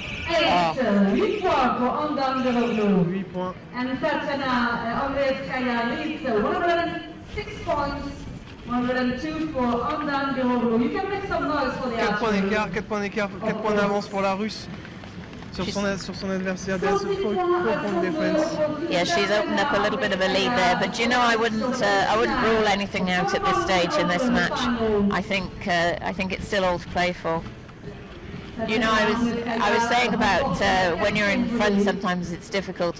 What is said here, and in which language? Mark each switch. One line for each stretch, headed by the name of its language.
English: 8 points for Andan Biroglou. 8 points. And Tatiana Andreevskaya leads 106 points, 102 for Andan Biroglou. You can make some noise for the
French: 4 points
English: archer.
French: d'écart, 4 points d'avance pour la Russe sur son adversaire.
English: There's a 4 point difference. Yeah, she's opened up a little bit of a lead there, but you know, I wouldn't rule anything out at this stage in this match. I think it's still all to play for. You know, I was saying about when you're in front, sometimes it's difficult.